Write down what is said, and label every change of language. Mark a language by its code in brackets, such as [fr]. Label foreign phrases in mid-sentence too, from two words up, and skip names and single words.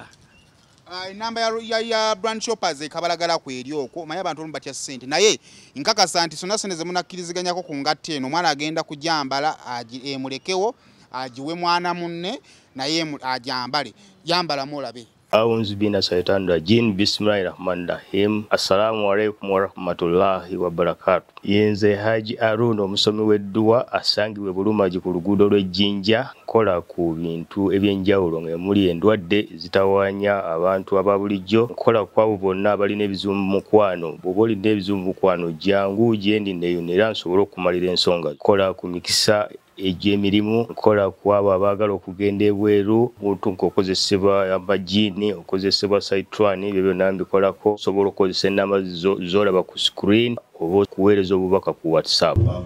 [lg] enamba ya [en] brand shoppers [lg] ekabalagala ku eri okwo maye abantu olumu batya sente naye nkakasa nti sonna sente zemunakkiriziganyako ku ngatte eno omwana agenda kujambala emulekewo agiwe mwana munne naye ajambale jambalamu olabe [ar] أعوذ بالله الشيطان الرجيم. بسم الله الرحمن الرحيم. السلام عليكم ورحمة الله وبركاته. [lg] Yenze Haji Aruno omusomi w'edduwa asangibwe Bulumaji ku luguudo lw'Ejjinja nkola ku bintu ebyenjawulo ng'emuli endwadde zitawaanya abantu ababulijjo nkola ku abo bonna abalina ebizibu mu mukwano bw'oba olina ebizibu mu mukwano jangu gyendi neeyonera nsobole okumalira ensonga nkola ku mikisa egy'emirimu nkola ku abo abaagala okugenda ebweru muntu nk'okozesebwa amajiini okozesebwa saitwani ebyo byonna mbikolako osobola okukozesa ennamba z'olaba ku screen oba okuweereza obubaka ku WhatsApp.